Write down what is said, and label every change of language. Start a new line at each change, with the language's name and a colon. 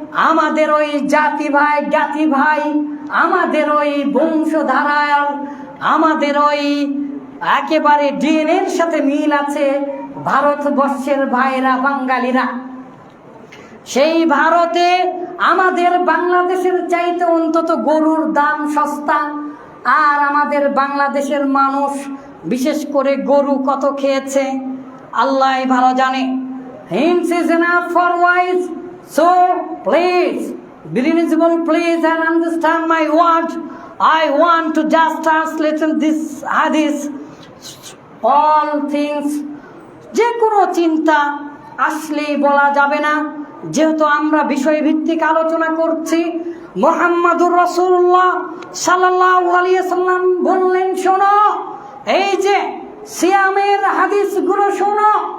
Bangla: আমাদের ওই জাতি ভাই, জ্ঞাতি ভাই, আমাদের ওই বংশধারার, আমাদের ওই একেবারে ডিএনএর সাথে মিল আছে ভারতবর্ষের ভাইরা, বাঙালিরা। সেই ভারতে আমাদের বাংলাদেশের চাইতে অন্তত গরুর দাম সস্তা। আর আমাদের বাংলাদেশের মানুষ বিশেষ করে গরু কত খেয়েছে আল্লাহ ভালো জানে।
English: Hints is enough for wise. So please, be reasonable, please, and understand my word. I want to just translate this hadith. All things,
Bangla: যে কোনো চিন্তা আসলেই বলা যাবে না, যেহেতু আমরা বিষয়ভিত্তিক আলোচনা করছি। মুহাম্মাদুর রাসূলুল্লাহ সাল্লাল্লাহু আলাইহি ওয়াসাল্লাম বললেন, শোনো, এই যে সিয়ামের হাদিসগুলো শোনো।